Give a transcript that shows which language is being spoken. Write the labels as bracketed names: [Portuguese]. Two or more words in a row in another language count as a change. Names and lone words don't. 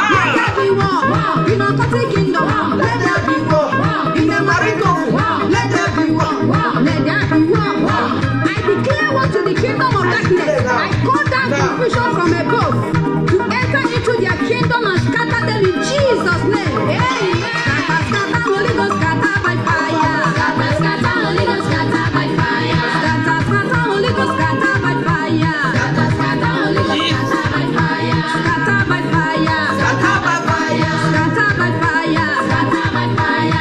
[English] Let there be war. In our kingdom. Let there be war. In the marital. Let there be war. Let there be war. I declare war to the kingdom of darkness. I call down confusion from above to enter into their kingdom and scatter them in Jesus' name. Hey, scatter, scatter, Holy Ghost, scatter by fire. Scatter, scatter, Holy Ghost, scatter by fire. Scatter, scatter, Holy Ghost, scatter by fire. Scatter, scatter, Holy Ghost, scatter by fire. Scatter by fire. Scatter by fire. Scatter by fire. Scatter by fire.